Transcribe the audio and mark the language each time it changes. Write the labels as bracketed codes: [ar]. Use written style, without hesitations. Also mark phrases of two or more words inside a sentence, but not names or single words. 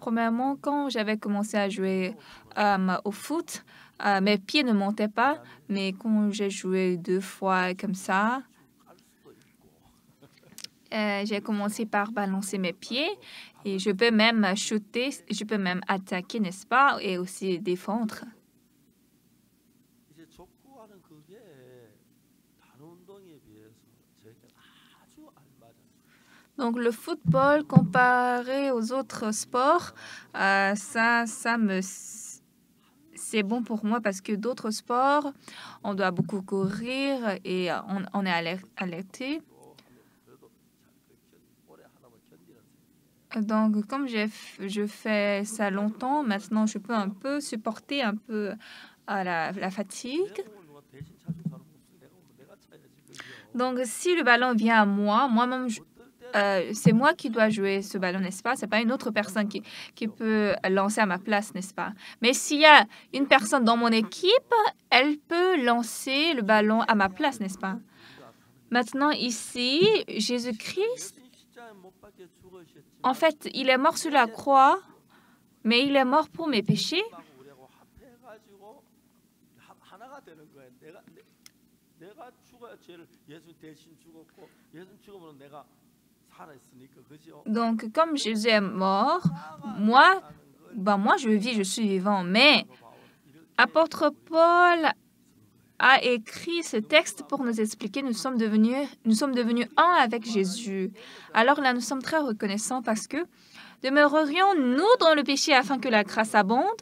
[fr] Premièrement, quand j'avais commencé à jouer au foot, mes pieds ne montaient pas, mais quand j'ai joué 2 fois comme ça, j'ai commencé par balancer mes pieds et je peux même shooter, je peux même attaquer, n'est-ce pas, et aussi défendre. [ko] 이제 족구하는 그게 다른 운동에 비해서 저에게 아주 알맞은 [fr] Donc le football comparé aux autres sports, c'est bon pour moi parce que d'autres sports, on doit beaucoup courir et on est alerté. [ko] 그래도 오래 하다 보면 견디는 셈이에요. [fr] Donc comme je fais ça longtemps, maintenant je peux un peu supporter un peu la fatigue. [ko] 내 공을 누가 대신 차준 사람 없어. 내가 차야지 그죠. [fr] Donc si le ballon vient à moi, moi-même, [ko] 어떨 때 [fr] c'est moi qui dois jouer ce ballon, n'est-ce pas? C'est pas une autre personne qui peut lancer à ma place, n'est-ce pas? Mais s'il y a une personne dans mon équipe, elle peut lancer le ballon à ma place, n'est-ce pas? Maintenant, ici, Jésus-Christ, [ko] 예수님 십자가에 못 박혀 죽으셨지만 [fr] en fait, il est mort sur la croix, mais il est mort pour mes péchés. [ko] 우리하고 합해가지고 하나가 되는 거예요. 내가 죽어야 죄를 예수 대신 죽었고 예수 죽으면 내가 살아있으니까 그죠? [fr] Donc, comme Jésus est mort, moi, je vis, je suis vivant. Mais apôtre Paul a écrit ce texte pour nous expliquer nous sommes devenus un avec Jésus. Alors là, nous sommes très reconnaissants parce que demeurerions-nous dans le péché afin que la grâce abonde?